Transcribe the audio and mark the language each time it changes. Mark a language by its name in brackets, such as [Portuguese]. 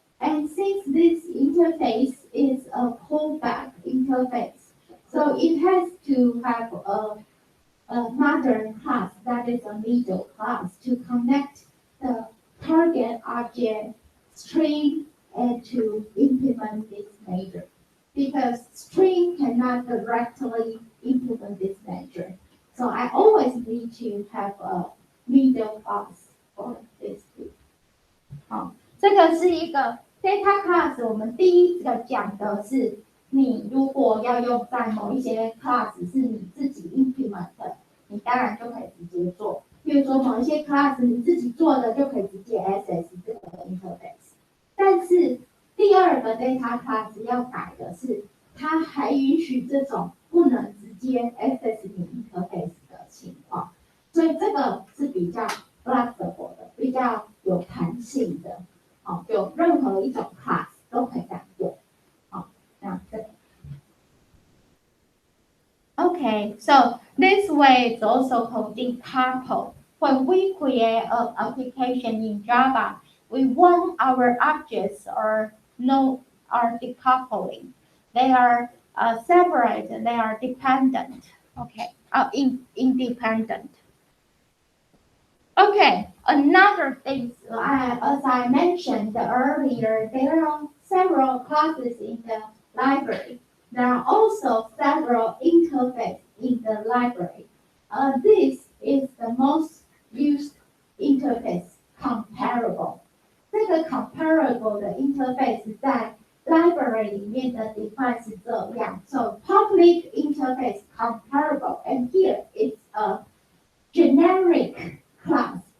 [English] And since this interface is a callback interface, so it has to have a modern class that is a middle class to connect the target object string and to implement this measure. Because string cannot directly implement this measure. So I always need to have a middle class for this group. [Chinese] 好，这个是一个 data class。我们第一个讲的是，你如果要用在某一些 class 是你自己 implement 的，你当然就可以直接做。比如说某一些 class 你自己做的，就可以直接 access 这个 interface。但是第二个 data class 要改的是，它还允许这种不能直接 access 你 interface 的情况。所以这个是比较 flexible 的，比较有弹性的，好，有任何一种 class 都可以这样用，好，那这个。 [English] Okay, so this way is also called decouple. When we create an application in Java, we want our objects are decoupling. They are separate. They are dependent. Okay, independent. Okay, another thing, as I mentioned earlier, there are several classes in the library. There are also several interfaces in the library. This is the most used interface comparable. [Chinese] 这个 comparable 的 interface 在 library 里面的 define 是这样。 [English] So public interface comparable, and here it's a generic class.